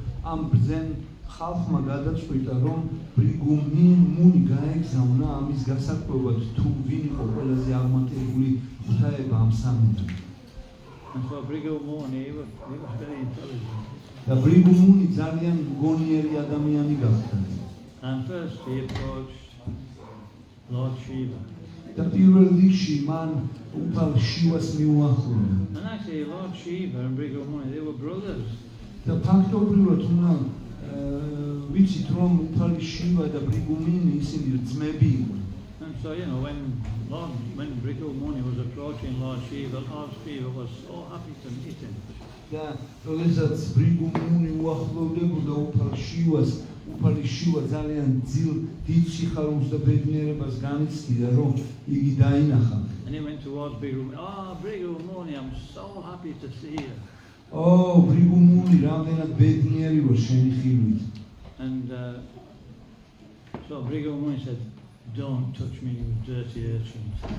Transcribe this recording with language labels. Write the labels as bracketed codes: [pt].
[ka] ამ ბრძენ ხალხმა გადაწყვიტა, რომ ბრიგუ მუნი გაეგზავნა ამის გასაკვებად, თუ ვინ იყო ყველაზე აღმატებული ღვთაება ამ სამიდან. [en] And so Bhrigu Muni, he was very intelligent. [ka] და ბრიგუ მუნი ძალიან მგონიერი ადამიანი გახდა. [en] And first he approached Lord Shiva. [ka] და პირველ რიგში მან უფალ შივას მიუახლოვდა. [en] And actually Lord Shiva and Bhrigu Muni, they were brothers. [ka] და ფაქტობრივად უნდა ვიცით, რომ უფალი შივა და ბრიგუ მუნი ისინი ძმები იყვნენ. [en] And so, you know, when Bhrigu Muni was approaching Lord Shiva was so happy to meet him. [ka] და როდესაც ბრიგუ მუნი უახლოვდებოდა უფალ შივას, უფალი შივა ძალიან დიდ სიხარულს და ბედნიერებას განიცდიდა, რომ იგი დაინახა. [en] And he went towards Bhrigu Muni. Oh, Bhrigu Muni, I'm so happy to see you. [ka] Oh, ბრიგუ მუნი, რამდენად ბედნიერი ვარ შენი ხილვით. [en] And so Bhrigu Muni said, don't touch me, you dirty urchins.